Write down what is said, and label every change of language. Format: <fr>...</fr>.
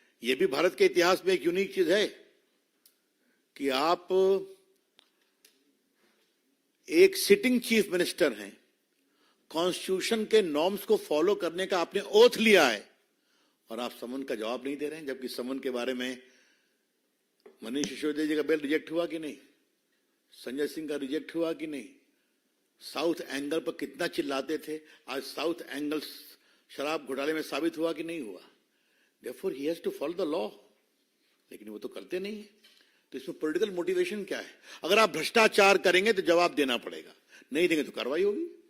<hi>यह भी भारत के इतिहास में एक यूनिक चीज है कि आप एक सिटिंग चीफ मिनिस्टर हैं, कॉन्स्टिट्यूशन के नॉर्म्स को फॉलो करने का आपने ओथ लिया है, और आप समन का जवाब नहीं दे रहे हैं। जबकि समन के बारे में मनीष सिसोदिया जी का बिल रिजेक्ट हुआ कि नहीं, संजय सिंह का रिजेक्ट हुआ कि नहीं, साउथ एंगल पर कितना चिल्लाते थे, आज साउथ एंगल शराब घोटाले में साबित हुआ कि नहीं हुआ।</hi> <en>Therefore he has to follow the law,</en> <hi>लेकिन वो तो करते नहीं है। तो इसमें पॉलिटिकल मोटिवेशन क्या है? अगर आप भ्रष्टाचार करेंगे तो जवाब देना पड़ेगा, नहीं देंगे तो कार्रवाई होगी।</hi>